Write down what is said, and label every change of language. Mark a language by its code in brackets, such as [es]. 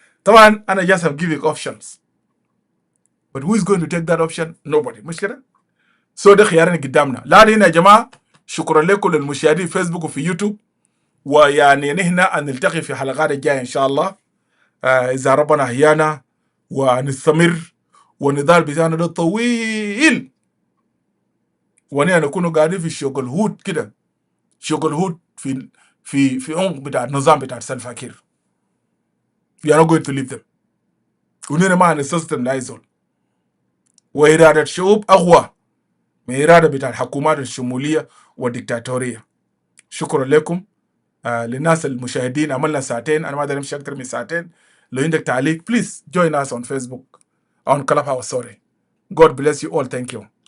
[ar] طبعا انا [en] just have giving options, but who is going to take that option? Nobody. [ar] مش كده؟ so ده خيارين قدامنا. لكن يا جماعه شكرا لكم للمشاهدين في فيسبوك وفي يوتيوب، ويعني نحن نلتقي في حلقات الجايه ان شاء الله اذا ربنا احيانا، ونستمر والنضال بتاعنا ده طويل، ونحن نكون قاعدين في شغل هود كده، شغل هود في عمق بتاع النظام بتاع سلفا كير. [en] We are not going to leave them. [ar] ونحن ما هنستسلم لايزول، وإرادة الشعوب أقوى من إرادة بتاع الحكومات الشمولية والديكتاتورية. شكرا لكم. للناس المشاهدين عملنا ساعتين، أنا ما أقدر أمشي أكثر من ساعتين. لو عندك تعليق [en] please join us on Facebook on Clubhouse. Sorry. God bless you all. Thank you.